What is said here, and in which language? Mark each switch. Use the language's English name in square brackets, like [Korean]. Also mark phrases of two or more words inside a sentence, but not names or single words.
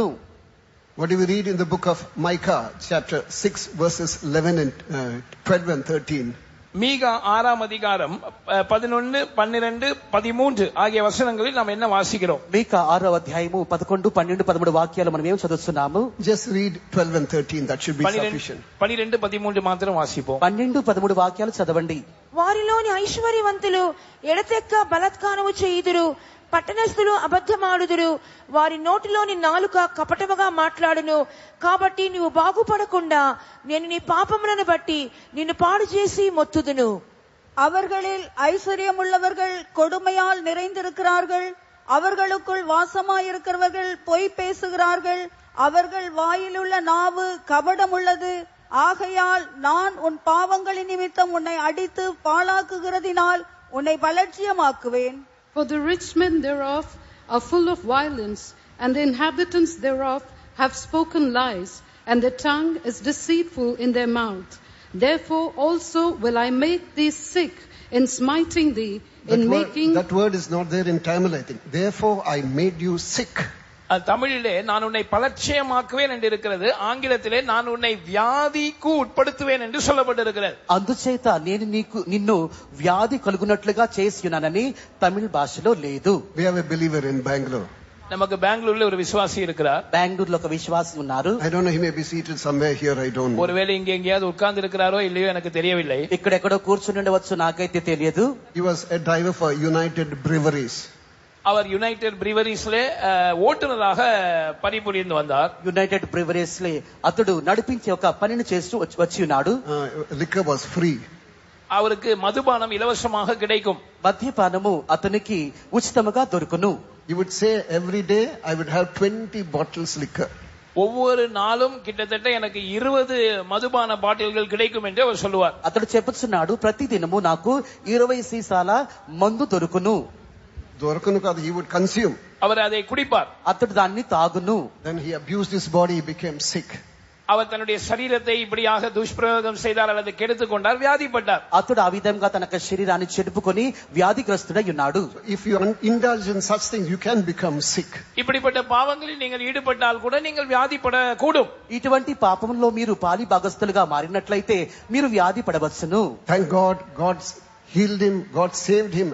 [English] What do we read in the book of Micah chapter 6 verses 11 and 12 and 13? [Tamil] மீகா 6ஆம் அதிகாரம் 11, 12, 13 ஆகிய வசனங்களில் நாம் என்ன வாசிக்கிறோம்? [Telugu] మీకా 6వ అధ్యాయము 11, 12, 13 వాక్యాలు మనం ఏం చదువుతున్నాము? [English] Just read 12 and 13. That should be sufficient. [Tamil] 12, 13 மாத்திரம் வாசிப்போம். [Telugu] 12, 13 వాక్యాలు చదవండి. వారిలోని ఐశ్వర్యవంతులు ఎడతెక్క బలాత్కారము చేయుదురు, పట్టణస్థులు అబద్ధమాడుదురు, వారి నోటిలోని నాలుక కపటముగా మాట్లాడును. కాబట్టి నువ్వు బాగుపడకుండా నేను నీ పాపములను బట్టి నిన్ను పాడు చేసి మొత్తుదును. [Tamil] அவர்களில் ஐஸ்வர்யமுள்ளவர்கள் கொடுமையால் நிறைந்திருக்கிறார்கள், அவர்களுக்குள் வாசமாயிருக்கிறவர்கள் பொய் பேசுகிறார்கள், அவர்கள் வாயிலுள்ள நாவு கபடமுள்ளது. ஆகையால் நான் உன் பாவங்களின் நிமித்தம் உன்னை அடித்து பாழாக்குகிறதினால் உன்னை பலட்சியமாக்குவேன். [English] For the rich men thereof are full of violence, and the inhabitants thereof have spoken lies, and their tongue is deceitful in their mouth. Therefore also will I make thee sick in smiting thee, That word is not there in Tamil, I think. Therefore I made you sick. [Tamil] தமிழிலே நான் உன்னை பலட்சியமாக்குவேன் என்று இருக்கிறது. ஆங்கிலத்திலே நான் உன்னை வியாதிக்கு உட்படுத்துவேன் என்று சொல்லப்பட்டிருக்கிறது. [Telugu] అందుచేత నేను నిన్ను వ్యాధి కలుగునట్లుగా చేస్తున్నానని తమిళ భాషలో లేదు. [English] We have a believer in Bangalore. [Tamil] நமக்கு பெங்களூர்ல ஒரு விசுவாசி இருக்கிறார். [Telugu] బెంగళూరులో ఒక విశ్వాసి ఉన్నారు. [English] I don't know, he may be seated somewhere here, I don't know. [Tamil] ஒருவேளை இங்க எங்கேயாவது உட்கார்ந்து இருக்கிறாரோ இல்லையோ எனக்கு தெரியவில்லை. [Telugu] ఇక్కడెక్కడో కూర్చుని ఉండవచ్చు, నాకైతే తెలియదు. [English] He was a driver for United Breweries. [Tamil] அவர் யுனைடெட் பிரிவரிஸ்ல ஓட்டுநராக பணிபுரிந்து வந்தார். [Telugu] యునైటెడ్ బ్రివరీస్ లో అతడు నడిపించే ఒక పనిని చేస్తూ వచ్చి ఉన్నాడు. [English] Liquor was free. [Tamil] அவருக்கு மதுபானம் இலவசமாக கிடைக்கும். [Telugu] మద్యపానము అతనికి ఉచితముగా దొరుకును. [English] He would say every day I would have 20 bottles liquor. [Tamil] ஒவ்வொரு நாளும் கிட்டத்தட்ட எனக்கு 20 மதுபான பாட்டில்கள் கிடைக்கும் என்று அவர் சொல்லுவார். [Telugu] అతడు చెప్పుచున్నాడు, ప్రతి దినము నాకు 20 సీసాల మందు దొరుకును. దొరకను కాదు, [English] he would consume. [Tamil] அவர் அதை குடிப்பார். [Telugu] అతడు దాన్ని తాగును. [English] Then he abused his body, he became sick. [Tamil] அவர் தன்னுடைய சரீரத்தை இப்படியாக துஷ்பிரயோகம் செய்தார் அல்லது கெடுத்துக் கொண்டார், வியாதிப்பட்டார். [Telugu] అతడు ఆ విధంగా తన శరీరాన్ని చెడుపుకొని వ్యాధిగ్రస్తుడై ఉన్నాడు. [English] If you indulge in such things, you can become sick. [Tamil] இப்படிப்பட்ட பாவங்களில் நீங்கள் ஈடுபட்டால் கூட நீங்கள் வியாதிப்பட கூடும். [Telugu] ఇటువంటి పాపంలో మీరు పాలి భాగస్థులుగా మారినట్లయితే మీరు వ్యాధి పడవచ్చును. [English] Thank God, God healed him, God saved him.